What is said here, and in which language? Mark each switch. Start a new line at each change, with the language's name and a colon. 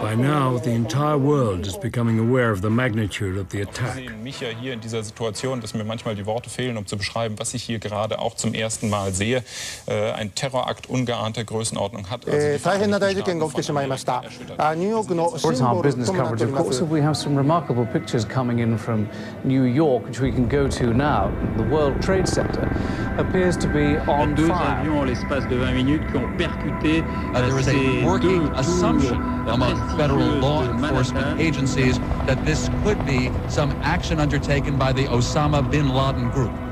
English: By now, the entire world is becoming aware of the magnitude of the attack.
German: Sie sehen mich ja hier in dieser Situation, dass mir manchmal die Worte fehlen, um zu beschreiben, was ich hier gerade auch zum ersten Mal sehe. Ein Terrorakt ungeahnter Größenordnung hat.
English: Our business coverage, of course, we have some remarkable pictures coming in from New York, which we can go to now. The World Trade Center appears to be on fire. There is a working assumption among federal law enforcement agencies that this could be some action undertaken by the Osama bin Laden group.